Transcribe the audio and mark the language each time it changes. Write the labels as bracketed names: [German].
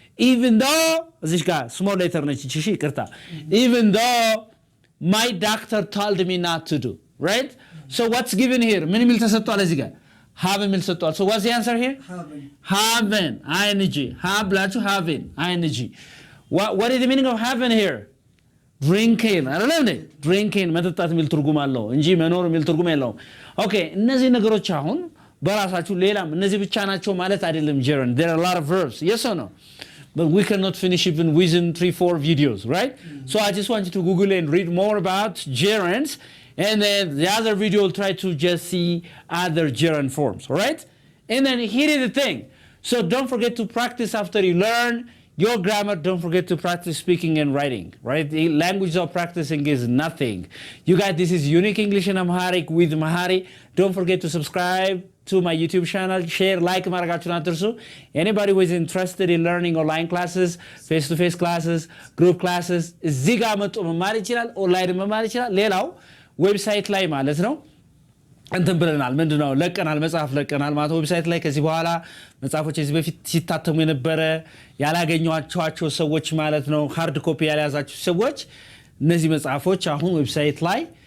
[Amharic] Even though እዚህ ጋር small letter ነች እሺ ይቅርታ. [English] Even though my doctor told me not to do, right? So what's given here? [Amharic] ምን የሚል ተሰጥቷል እዚህ ጋር? Have የሚል ተሰጥቷል. [English] So what's the answer here? Haven. ing. Have ብላችሁ haven. ing. What is the meaning of haven here? [Amharic] Drinking. አይደለም እንዴ? Drinking መጠጣት የሚል ትርጉም አለው እንጂ መኖር የሚል ትርጉም የለውም። Okay, እነዚህ ነገሮች አሁን በራሳችሁ ሌላም እነዚህ ብቻ ናቸው ማለት አይደለም gerund. [English] There are a lot of verbs. Yes or no? But we cannot finish even within 3-4 videos, right? Mm-hmm. So I just want you to Google and read more about gerunds, and then the other video will try to just see other gerund forms, all right? And then here is the thing. So don't forget to practice after you learn your grammar. Don't forget to practice speaking and writing, right? The language of practicing is nothing. You guys, this is Unique English in Amharic with Mahari. Don't forget to subscribe to my YouTube channel, share, like [Amharic] ማድረጋችሁን አትርሱ. [English] Anybody who is interested in learning online classes, face-to-face classes, group classes, [Amharic] እዚህ ጋር መጥቶ መማር ይችላል፣ ኦንላይን መማር ይችላል። ሌላው ዌብሳይት ላይ ማለት ነው እንትን ብለናል፣ ምንድነው ለቀናል፣ መጽሐፍ ለቀናል ማለት ዌብሳይት ላይ ከዚህ በኋላ መጽሐፎች እዚህ በፊት ሲታተሙ የነበረ ያላገኘኋቸው ሰዎች ማለት ነው ሃርድ ኮፒ ያልያዛችሁ ሰዎች እነዚህ መጽሐፎች አሁን ዌብሳይት ላይ